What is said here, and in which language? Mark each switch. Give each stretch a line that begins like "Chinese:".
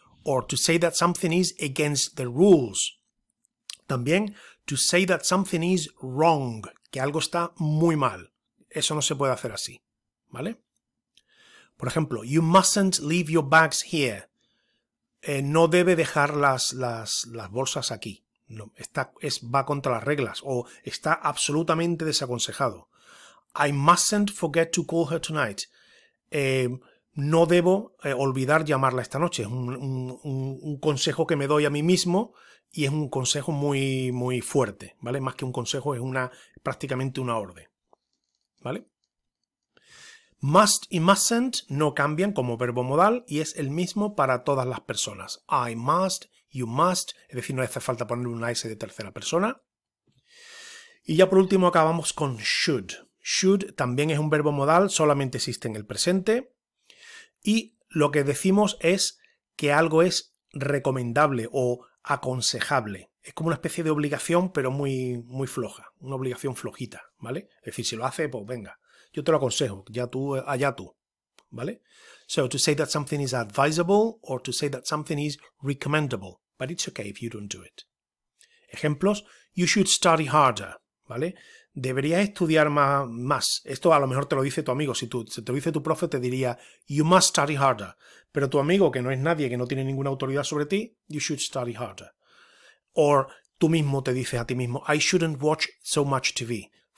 English: Or to say that something is against the rules. También to say that something is wrong,
Spanish: que algo está muy mal. Eso no se puede hacer así, ¿vale? Por ejemplo,
English: you mustn't leave your bags here.
Spanish: No debe dejar las bolsas aquí. No, va contra las reglas o está absolutamente desaconsejado.
English: I mustn't forget to call her tonight.
Spanish: No debo olvidar llamarla esta noche. Es un consejo que me doy a mí mismo y es un consejo muy, muy fuerte, ¿vale? Más que un consejo, es prácticamente una orden, ¿vale? Must y mustn't no cambian como verbo modal y es el mismo para todas las personas.
English: I must, you must,
Spanish: es decir, no hace falta poner una S de tercera persona. Y ya por último acabamos con should. Should también es un verbo modal, solamente existe en el presente. Y lo que decimos es que algo es recomendable o aconsejable. Es como una especie de obligación, pero muy, muy floja. Una obligación flojita, ¿vale? Es decir, si lo hace, pues venga. Yo te lo aconsejo, allá tú, ¿vale?
English: So, to say that something is advisable or to say that something is recommendable. But it's okay if you don't do it.
Spanish: Ejemplos,
English: you should study harder,
Spanish: ¿vale? Deberías estudiar más. Esto a lo mejor te lo dice tu amigo. Si te lo dice tu profe, te diría,
English: you must study harder.
Spanish: Pero tu amigo, que no es nadie, que no tiene ninguna autoridad sobre ti,
English: you should study harder.
Spanish: O tú mismo te dices a ti mismo,
English: I shouldn't watch so much TV.